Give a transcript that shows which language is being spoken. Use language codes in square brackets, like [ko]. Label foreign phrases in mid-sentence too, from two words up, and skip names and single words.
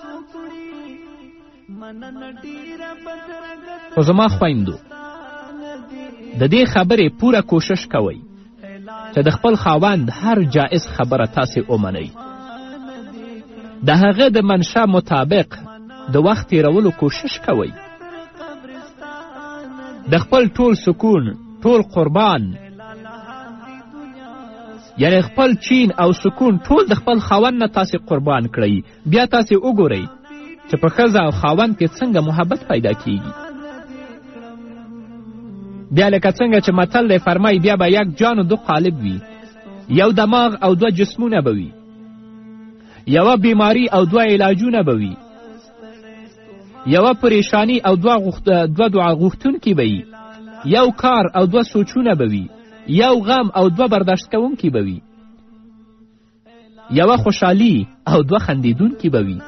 [ps] خو زما خویندو، د دې خبرې پوره کوشش کوئ چې د خپل خاوند هر جائز خبره تاسې ومنئ، د هغه د منشا مطابق د وخت تیرولو کوشش کوئ، د خپل ټول سکون، ټول قربان، یعنی خپل چین او سکون ټول د خپل خاوند نه تاسې قربان کړئ. بیا تاسې وګورئ چې په ښځه او خاوند کې څنګه محبت پیدا کیږي. بیا لکه څنګه چې متل دی فرمایي، بیا به [fa] یک جان و 2 قالب [ps] وي، یو دماغ او 2 جسمونه به وي، یوه بیماری او 2 علاجونه به وي، یوه پریشانی او 2 دعا غوښتونکي به وي، یو کار او 2 سوچونه به وي، یو غم او 2 برداشت کوونکي به وي، یوه خوشحالي او 2 خندیدونکي به وي.